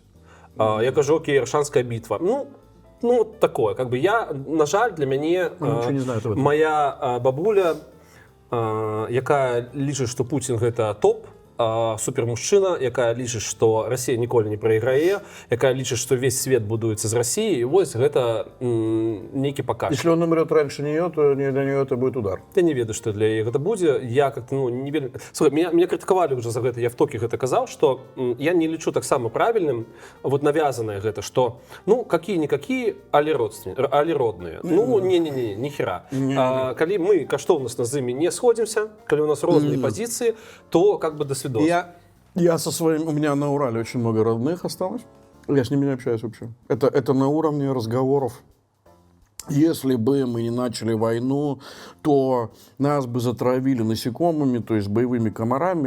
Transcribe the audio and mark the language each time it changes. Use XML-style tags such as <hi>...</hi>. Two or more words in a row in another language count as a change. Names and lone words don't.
<be>Я кажу, окей, Аршанская бітва. Ну, такое,</be> <ru>как бы</ru> <be>я, на жаль, для мяне моя бабуля, якая лічыць, што Пуцін гэта топ, супермужчына, якая лічыць, што Расія ніколі не прайграе, якая лічыць, што</be> <ru>весь свет</ru> <be>будуецца з Расіі, і вось гэта нейкі паказ.</be> <ru>Если он умрет раньше нее, то для нее это будет удар.</ru> <be>Я не ведаю, што для яе гэта будзе.</be> <ru>Я как-то, ну, не вельмі...</ru> <be>Слухай, меня крытыкавалі уже за гэта, я в токе гэта казаў, што я не лічу таксама правільным вот навязанае гэта, што, ну,</be> <ru>какие-никакие,</ru> <be>але родныя. Ну, не-не-не, ніхера. Калі мы каштоўнасна з імі не сходзімся, калі у нас розныя пазіцыі,</be> <ru>то как бы до свидос. Я со своим... У меня на Урале очень много родных осталось. Я с ними не общаюсь вообще. Это на уровне разговоров. Если бы мы не начали войну, то нас бы затравили насекомыми, то есть боевыми комарами.</ru>